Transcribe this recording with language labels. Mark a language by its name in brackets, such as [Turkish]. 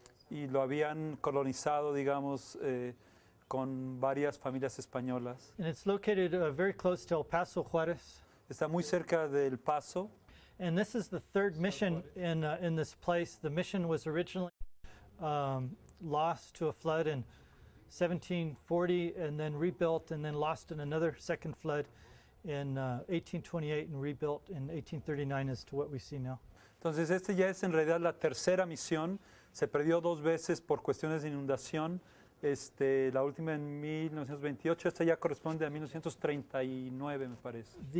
[Spanish] Y lo habían colonizado, digamos, con varias familias españolas. [English] And it's located very close to El Paso, Juárez. [Spanish] Está muy cerca del Paso. [English] And this is the third mission in this place. The mission was originally lost to a flood in 1740 and then rebuilt, and then lost in another second flood in 1828 and rebuilt in 1839 as to what we see now. [Spanish] Entonces ya es en realidad la tercera misión. Se perdió 2 veces por cuestiones de inundación. La última en 1928, esta ya corresponde a 1939, me parece.